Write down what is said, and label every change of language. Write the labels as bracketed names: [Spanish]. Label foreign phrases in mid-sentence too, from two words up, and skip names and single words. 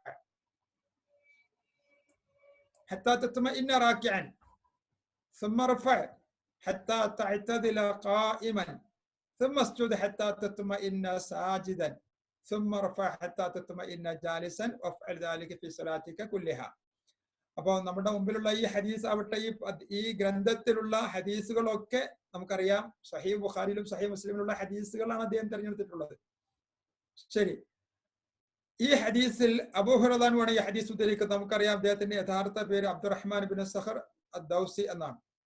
[Arabic] حتى تطمئن راكعا ثم ارفع حتى تعتدل قائما ثم اسجد حتى تطمئن ساجدا ثم ارفع حتى تطمئن جالسا وافعل ذلك في صلاتك كلها. [Malayalam] അപ്പോൾ നമ്മുടെ മുമ്പിലുള്ള ഈ ഹദീസ് ആവട്ടെ, ഈ ഗ്രന്ഥത്തിലുള്ള ഹദീസുകളൊക്കെ നമുക്കറിയാം സഹീഹ് ബുഖാരിയിലും സഹീഹ് മുസ്ലിമിലുള്ള ഹദീസുകളാണ് അദ്ദേഹം തിരഞ്ഞെടുത്തിട്ടുള്ളത്. ശരി, ഈ ഹദീസിൽ അബൂ ഹുറൈറ ആണ് ഈ ഹദീസ് ഉദ്ധരിക്കുന്നത്. നമുക്കറിയാം അദ്ദേഹത്തിന്റെ യഥാർത്ഥ പേര് അബ്ദുറഹ്മാൻ ബിൻ സഖർ അദ്ദൗസി എന്നാണ്.